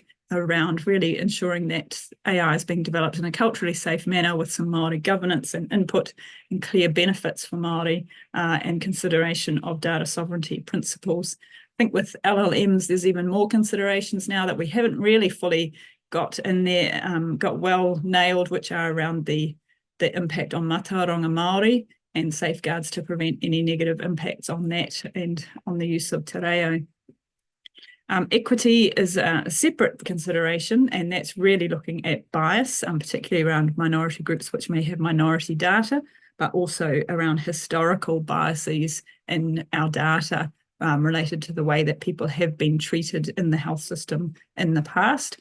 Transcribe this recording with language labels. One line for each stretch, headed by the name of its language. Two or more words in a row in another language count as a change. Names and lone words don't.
English: around really ensuring that AI is being developed in a culturally safe manner with some Māori governance and input and clear benefits for Māori and consideration of data sovereignty principles. I think with LLMs, there's even more considerations now that we haven't really fully got in there, got well nailed, which are around the impact on
Māori: Mātauranga Māori
English: and safeguards to prevent any negative impacts on that and on the use of
Māori: te reo.
English: Equity is a separate consideration, and that's really looking at bias, particularly around minority groups which may have minority data, but also around historical biases in our data related to the way that people have been treated in the health system in the past.